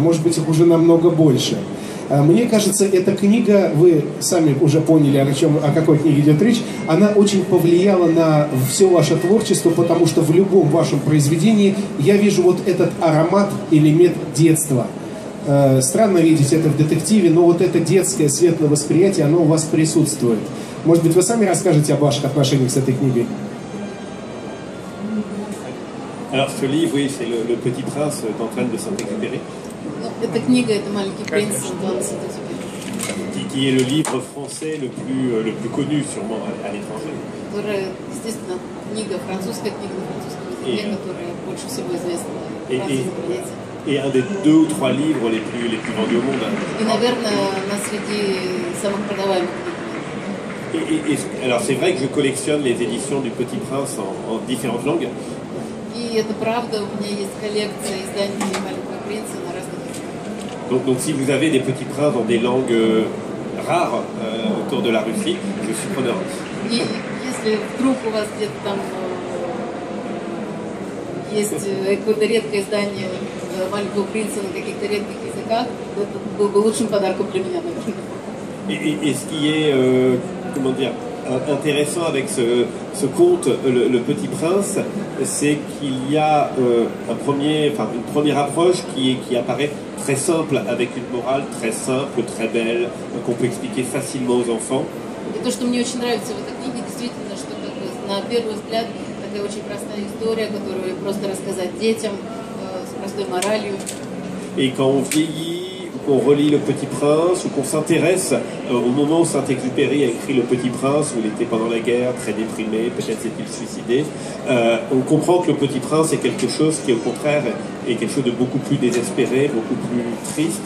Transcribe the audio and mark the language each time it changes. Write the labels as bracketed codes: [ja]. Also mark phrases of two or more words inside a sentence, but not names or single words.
[ru] Может быть, их уже намного больше. Мне кажется, эта книга, вы сами уже поняли, о какой книге идет речь, она очень повлияла на все ваше творчество, потому что в любом вашем произведении я вижу вот этот аромат, элемент детства. Странно видеть это в детективе, но вот это детское светлое восприятие, оно у вас присутствует. Может быть, вы сами расскажете о ваших отношениях с этой книгой? [fr] Alors ce livre, oui, c'est le Petit Prince d'Antoine de Saint-Exupéry. [ru] Эта книга — это «Маленький принц» Антуана Сент-Экзюпери. [fr] Qui est le livre français le plus connu sûrement à l'étranger. [ru] Которая, естественно, книга, французская книга на французском языке, которая больше всего известна в Франции за границей. [fr] Et un des 2 ou 3 livres les plus vendus au monde. [ru] И, наверное, она среди самых продаваемых книг. [fr] Alors c'est vrai que je collectionne les éditions du Petit Prince en différentes langues. [ru] И это правда, у меня есть коллекция изданий «Маленького принца» на разных языках. [fr] Donc si vous avez des petits princes dans des langues rares autour de la Russie, je suis preneur. [ru] И если вдруг у вас где-то там есть какое-то редкое издание «Маленького принца» на каких-то редких языках, это был бы лучшим подарком для меня, наверное. [fr] Et ce qui est, comment dire, intéressant avec ce conte, le Petit Prince, c'est qu'il y a une première approche qui apparaît très simple, avec une morale très simple, très belle, qu'on peut expliquer facilement aux enfants. [ru] И то, что мне очень нравится в этой книге, действительно, что на первый взгляд такая очень простая история, которую просто рассказать детям с простой моралью. [fr] Et quand on vieillit, qu'on relit Le Petit Prince, ou qu'on s'intéresse au moment où Saint-Exupéry a écrit Le Petit Prince, où il était pendant la guerre, très déprimé, peut-être s'est-il suicidé, on comprend que Le Petit Prince est quelque chose qui, au contraire, est quelque chose de beaucoup plus désespéré, beaucoup plus triste.